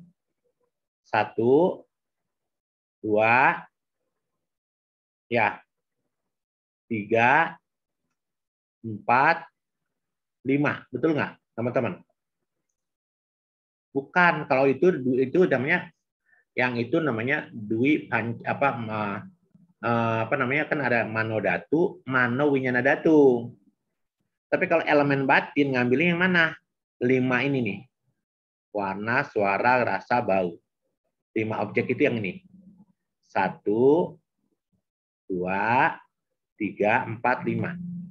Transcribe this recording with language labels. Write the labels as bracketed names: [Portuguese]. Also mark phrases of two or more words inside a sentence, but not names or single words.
[Indonesian] 1, 2, ya, 3, 4, 5. Betul nggak, teman-teman? Bukan, kalau itu namanya, yang itu namanya kan ada manodatu, [Pali] mano winyana datu. [Indonesian] Tapi kalau elemen batin ngambilnya yang mana? 5 ini nih. Warna, suara, rasa, bau. 5 objek itu yang ini. 1, 2, 3, 4, 5.